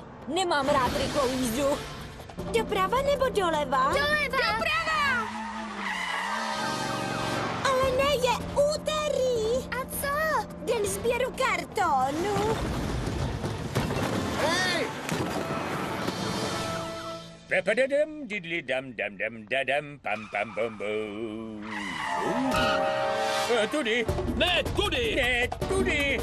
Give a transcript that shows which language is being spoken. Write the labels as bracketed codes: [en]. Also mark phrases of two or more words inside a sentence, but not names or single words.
[cs] Nemám rád rychlou jízdu. Doprava nebo doleva? Doleva! Doprava! Ale ne, je úterý. A co? Den sběru kartonu. Hej! Pepadadam, didli dam dam dam dadam, pam pam bum bum. Tudy. Ne, tudy. Ne, tudy.